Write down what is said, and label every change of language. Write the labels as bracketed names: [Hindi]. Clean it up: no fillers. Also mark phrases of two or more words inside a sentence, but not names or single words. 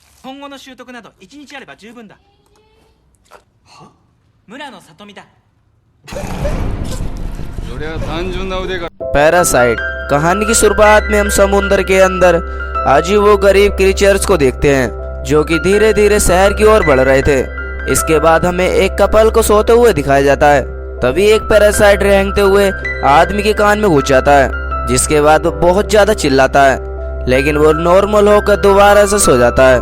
[Japanese] 今後の習得など1日あれば十分だ。は？村野里美だ。そりゃ単純な腕が。 [Hindi] पैरासाइट। कहानी की शुरुआत में हम समुद्र के अंदर अजीब व गरीब क्रीचर्स को देखते हैं जो कि धीरे धीरे शहर की ओर बढ़ रहे थे। इसके बाद हमें एक कपल को सोते हुए दिखाया जाता है। तभी एक पैरासाइट रेंगते हुए आदमी के कान में घुस जाता है, जिसके बाद वो बहुत ज्यादा चिल्लाता है, लेकिन वो नॉर्मल होकर दोबारा से सो जाता है।